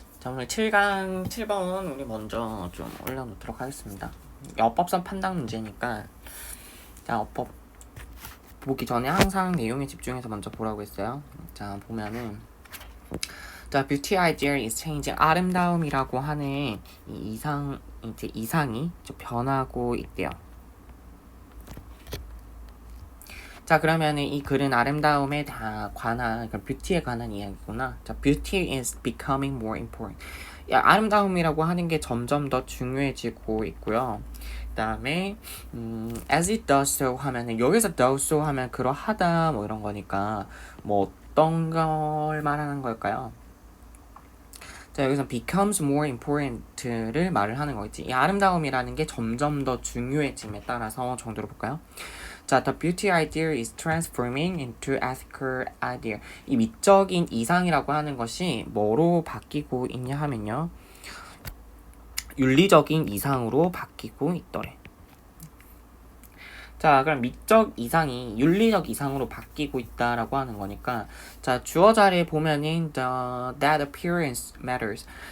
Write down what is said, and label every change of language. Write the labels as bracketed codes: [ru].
[ko] 자, 오늘 7강 7번 우리 먼저 좀 올려놓도록 하겠습니다. 어법선 판단 문제니까 자, 어법 보기 전에 항상 내용에 집중해서 먼저 보라고 했어요. 자, 보면은 [en] The beauty ideal is changing. [ko] 아름다움이라고 하는 이 이상이 좀 변하고 있대요. 자, 그러면은 이 글은 아름다움에 다 관한, 그러니까 뷰티에 관한 이야기구나. [en] 자, beauty is becoming more important. [ko] 야, 아름다움이라고 하는 게 점점 더 중요해지고 있고요. 그 다음에 [en] as it does so [ko] 하면은 여기서 [en] does so [ko] 하면 그러하다 뭐 이런 거니까 뭐 어떤 걸 말하는 걸까요? 자, 여기서 [en] becomes more important [ko] 를 말을 하는 거겠지. 이 아름다움이라는 게 점점 더 중요해짐에 따라서 정도로 볼까요? [en] 자, the beauty ideal is transforming into ethical ideal. [ko] 이 미적인 이상이라고 하는 것이 뭐로 바뀌고 있냐 하면요. 윤리적인 이상으로 바뀌고 있더래. 자, 그럼 미적 이상이 윤리적 이상으로 바뀌고 있다라고 하는 거니까, 자, 주어 자리에 보면은 [en] that appearance matters.